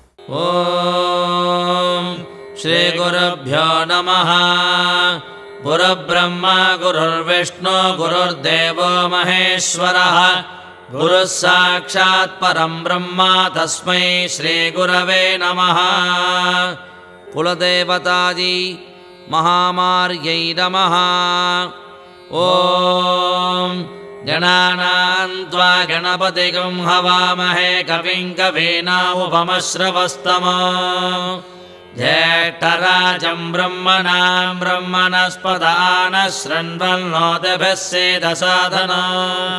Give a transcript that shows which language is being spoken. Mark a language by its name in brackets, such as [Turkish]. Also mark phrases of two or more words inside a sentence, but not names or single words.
[Sanskrit] ॐ श्री गुरुभ्यो नमः. गुरुर्ब्रह्मा गुरुर्विष्णु गुरुर्देवो महेश्वरः. गुरुः साक्षात् परं ब्रह्म तस्मै श्री गुरवे नमः. कुलदेवताजी महामार्यै नमः. ॐ गणानां त्वा गणपतिं हवामहे कविं कवीनामुपमश्रवस्तमं ज्येष्ठराजं ब्रह्मणां ब्रह्मणस्पत आ नः शृण्वन्नूतिभिः सीद सादनम्.